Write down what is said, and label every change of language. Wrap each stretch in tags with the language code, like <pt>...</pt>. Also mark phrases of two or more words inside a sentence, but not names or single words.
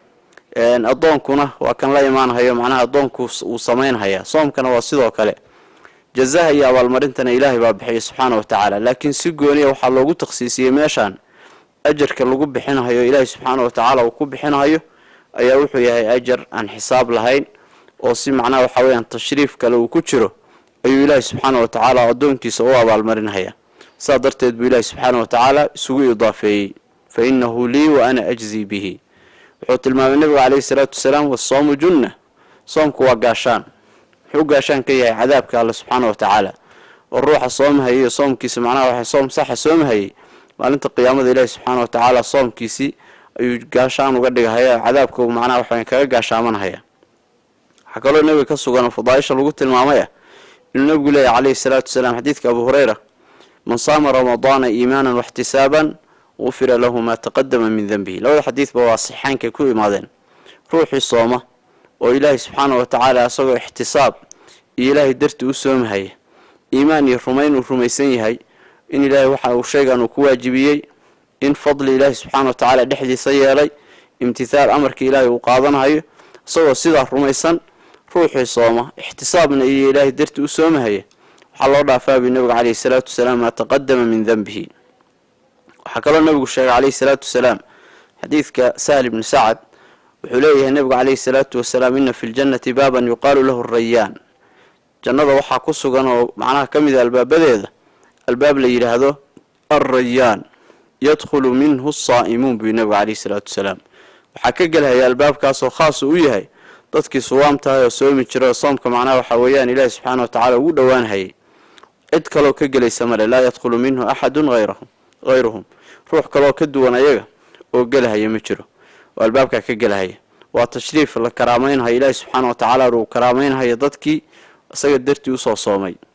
<so>adoonkuna waa kan la imaanayo macnaha adoonku uu sameeynayo soomkana waa sidoo kale jazaaha iyo abaal marintana Ilaahay baa bixiyo</so> <ar>سبحانه وتعالى</ar> <so>laakiin si gooniya waxa loogu takhsiisiyay meeshan ajarka lagu bixinayo Ilaahay</so> <ar>سبحانه وتعالى</ar> <so>uu ku bixinayo ayaa wuxuu yahay ajar aan xisaab lahayn oo si macnaha waxa weeyaan tashriif kale uu ku jiro ayuu Ilaahay</so> <ar>سبحانه وتعالى</ar> <so>adoonkiisa u abaal marinaya sadarteed buu Ilaahay</so> <ar>سبحانه وتعالى</ar> <so>isugu idaafeeyay</so> <ar>فإنه لي وأنا أجزي به</ar> <so>wuxuu tilmaamay nabiga</so> <ar>عليه الصلاة السلام والصوم جنة</ar> <so>soomku waa gaashaan wuxuu gaashaan ka yahay cadaabka Allah</so> <ar>سبحانه وتعالى</ar> <so>oo ruuxa soomhay iyo soomkiisa macnaha waxa soom sax soomhay maalinta qiyaamada Ilaahay</so> <ar>سبحانه وتعالى</ar> <so>soomkiisi ayuu gaashaan uga dhigaya cadaabka macnaha waxa kaga gaashaamanaya waxa kaloo nabiga ka sugan fadaaisha lagu tilmaamay inuu nabigu leeyahay</so> <ar>عليه الصلاة السلام</ar> <so>xadiiska Abu Hurayra</so> <ar>من صام رمضان إيمانا واحتسابا غفر له ما تقدم من ذنبه</ar> <so>lawada xadiis baa saxiixanka ku imaadeen ruuxi sooma oo Ilaahay</so> <ar>سبحانه وتعالى</ar> <so>asagoo ihtisaab Ilaahay darti u soomhay iimaan iyo rumayn uu rumaysan yahay in Ilaahay waxa uu sheegan uu ku waajibiyay in fadli Ilaahay</so> <ar>سبحانه وتعالى</ar> <so>dhexdiisa yeelay imtithaal amarka Ilaahay uu qaadanayo asagoo sida rumaysan ruuxi sooma ihtisaabna iyo Ilaahay darti u soomhay waxa loo dhaafaa bi nabiga</so> <ar>عليه الصلاة السلام ما تقدم من ذنبه</ar> <so>waxa kaloo nabigu sheegay</so> <ar>عليه الصلاة السلام</ar> <so>xadiiska Sahal ibn Sa'd wuxuu leeyahay nabiga</so> <ar>عليه الصلاة السلام إن في الجنة بابا يقال له الريان</ar> <so>jannada waxa ku sugan oo macnaha kamid albaabadeeda albaab la yiraahdo ar-rayyan</so> <ar>يدخل منه الصائمون</ar> <so>bi nabiga</so> <ar>عليه الصلاة السلام</ar> <so>waxa ka galaya albaabkaas oo khaas u yahay dadkii suwaamta oo soomi jira soomka macnaha waxa weeyaan Ilaahay</so> <ar>سبحانه وتعالى</ar> <so>ugu dhawaanayay cid kale ka galaysa male</so> <ar>لا يدخل منه أحد غيرهم</ar> <so>ruux kale ka duwan ayaga oo galaya ma jiro oo albaabka ka galaya waa tashriif la karaamaynayo Ilaahay</so> <ar>سبحانه وتعالى</ar> <so>uu karaamaynayo dadkii asaga dartii u soo soomay</so>